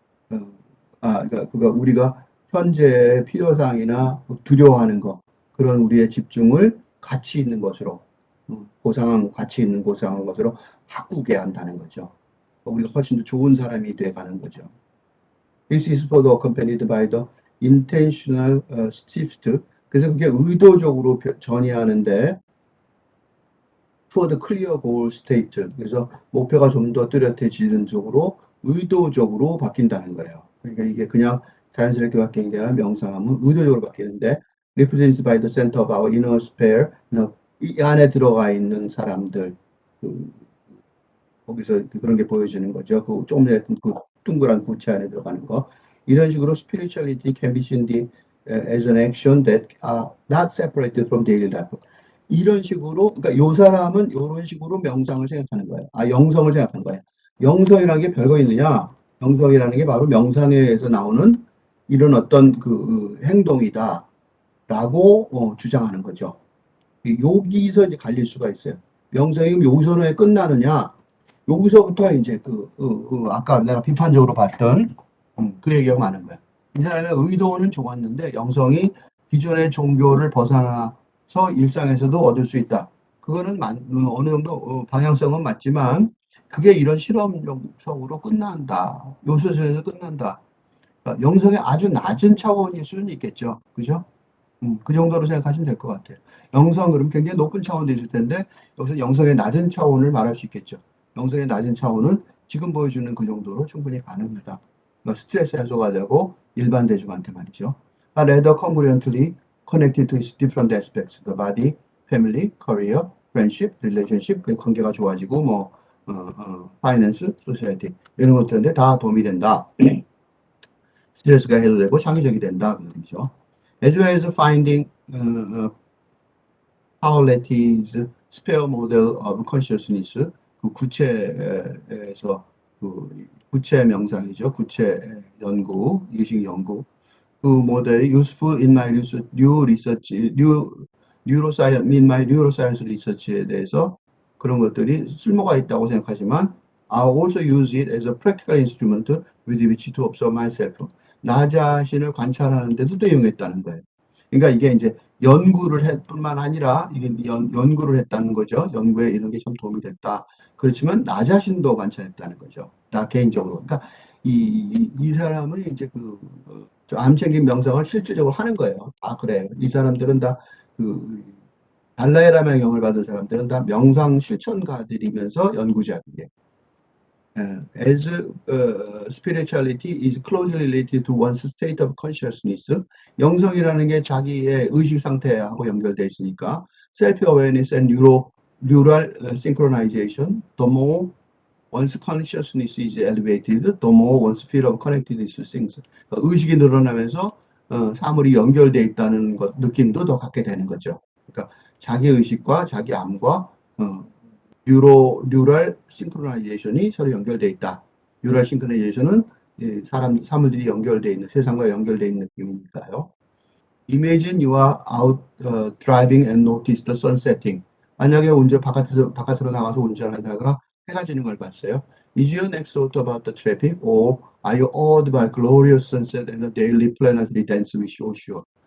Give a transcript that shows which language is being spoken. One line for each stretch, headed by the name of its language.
Korean: 어, 그러니까 우리가 현재 필요사항이나 두려워하는 것, 그런 우리의 집중을 가치 있는 것으로, 고상한, 가치 있는 고상한 것으로 바꾸게 한다는 거죠. 우리가 훨씬 더 좋은 사람이 돼 가는 거죠.
English: This is further accompanied by the intentional shift.
Korean: 그래서 그게 의도적으로 전이하는데,
English: toward clear goal state.
Korean: 그래서 목표가 좀 더 뚜렷해지는 쪽으로 의도적으로 바뀐다는 거예요. 그러니까 이게 그냥 자연스럽게 바뀌는 게 아니라 명상하면 의도적으로 바뀌는데,
English: represented by the center of our inner sphere.
Korean: 이 안에 들어가 있는 사람들, 그, 거기서 그런 게 보여지는 거죠. 그 조금 전에 그 둥그란 구체 안에 들어가는 거. 이런 식으로
English: spirituality can be seen as an action that are not separated from daily life.
Korean: 이런 식으로, 그러니까 요 사람은 이런 식으로 명상을 생각하는 거예요. 영성을 생각하는 거예요. 영성이라는 게 별거 있느냐? 영성이라는 게 바로 명상에 의해서 나오는 이런 어떤 그 행동이다라고 주장하는 거죠. 여기서 이제 갈릴 수가 있어요. 명상이 그럼 여기서 왜 끝나느냐? 여기서부터 이제 아까 내가 비판적으로 봤던 그 얘기가 많은 거야. 이 사람의 의도는 좋았는데 영성이 기존의 종교를 벗어나서 일상에서도 얻을 수 있다. 그거는 어느 정도 방향성은 맞지만 그게 이런 실험적으로 끝난다. 요 수준에서 끝난다. 그러니까 영성의 아주 낮은 차원일 수는 있겠죠. 그죠? 그 정도로 생각하시면 될 것 같아요. 영성 그럼 굉장히 높은 차원도 있을 텐데 여기서 영성의 낮은 차원을 말할 수 있겠죠. 영성의 낮은 차원은 지금 보여주는 그 정도로 충분히 가능하다. 그러니까 스트레스 해소가 되고 일반 대중한테 말이죠.
English: Rather congruently connected to its different aspects, the body, family, career, friendship, relationship,
Korean: 그 관계가 좋아지고
English: finance, society
Korean: 이런 것들인데 다 도움이 된다. 스트레스가 해소되고 창의적이 된다 그 얘기죠.
English: As well as finding Pauletti's sphere model of consciousness,
Korean: 그 구체에서 그 구체 명상이죠. 구체 연구, 이식 연구. 그 모델이
English: useful in my research, neuroscience, in my neuroscience research
Korean: 에 대해서 그런 것들이 쓸모가 있다고 생각하지만
English: I also use it as a practical instrument with which to observe myself.
Korean: 나 자신을 관찰하는 데도 또 이용했다는 거예요. 그러니까 이게 이제 연구를 했 뿐만 아니라 이게 연구를 했다는 거죠. 연구에 이런 게 좀 도움이 됐다. 그렇지만 나 자신도 관찰했다는 거죠. 나 개인적으로. 그러니까 이 사람은 이제 암챙김 명상을 실질적으로 하는 거예요. 다 그래요. 이 사람들은 다 달라이 라마의 영을 받은 사람들은 다 명상 실천가들이면서 연구자들이에요.
English: As spirituality is closely related to one's state of consciousness,
Korean: 영성이라는 게 자기의 의식 상태하고 연결되어 있으니까
English: self-awareness and neural synchronization, the more one's consciousness is elevated, the more one's feel of connectedness to things.
Korean: 의식이 늘어나면서 사물이 연결되어 있다는 것, 느낌도 더 갖게 되는 거죠. 그러니까 자기 의식과 자기 암과 뉴럴 싱크로나이제이션이 서로 연결되어 있다. 뉴럴 싱크로나이제이션은 사물들이 연결되어 있는, 세상과 연결되어 있는 느낌이니까요.
English: Imagine you are out driving and notice the sun setting.
Korean: 만약에 바깥으로 나가서 운전하다가 해가 지는 걸 봤어요.
English: Is your next thought about the traffic, or are you awed by glorious sunset and the daily planetary dance we show you?